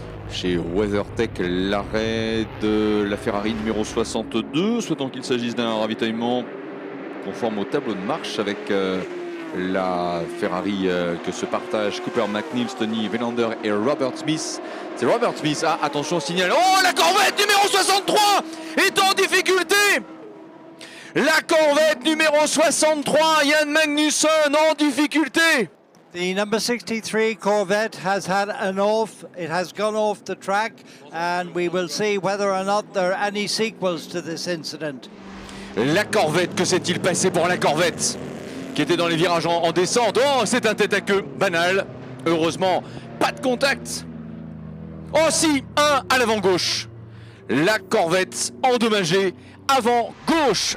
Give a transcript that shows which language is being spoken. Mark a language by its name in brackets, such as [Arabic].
[French] Chez WeatherTech, l'arrêt de la Ferrari numéro 62, souhaitant qu'il s'agisse d'un ravitaillement conforme au tableau de marche avec la Ferrari que se partagent Cooper McNeil, Tony Velander et Robert Smith. C'est Robert Smith, ah, attention, signal. Oh, la Corvette numéro 63 est en difficulté. La Corvette numéro 63, Ian Magnussen en difficulté. [English] The number 63 Corvette has had an off. It has gone off the track, and we will see whether or not there are any sequels to this incident. [French] La Corvette, que s'est-il passé pour la Corvette qui était dans les virages en descente? Oh, c'est un tête à queue banal. Heureusement, pas de contact. Oh si, un à l'avant gauche. La Corvette endommagée avant gauche.